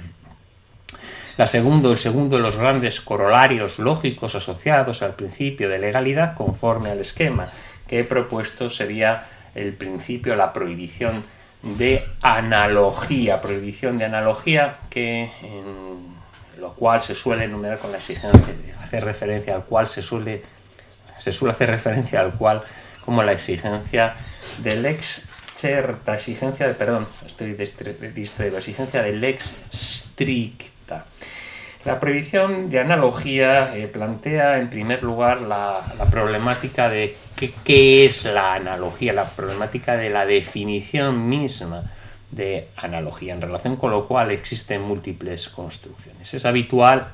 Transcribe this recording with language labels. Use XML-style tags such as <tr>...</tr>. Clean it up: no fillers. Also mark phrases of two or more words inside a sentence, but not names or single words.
<es>El segundo de los grandes corolarios lógicos asociados al principio de legalidad, conforme al esquema que he propuesto, sería el principio, la prohibición de analogía. Prohibición de analogía que en lo cual se suele enumerar con la exigencia de hacer referencia al cual se suele hacer referencia al cual como la exigencia del</es> <la>lex certa,</la> <es>exigencia de</es> <la>lex stricta.</la> <es>La prohibición de analogía plantea en primer lugar la problemática de qué es la analogía, la problemática de la definición misma de analogía, en relación con lo cual existen múltiples construcciones.</es>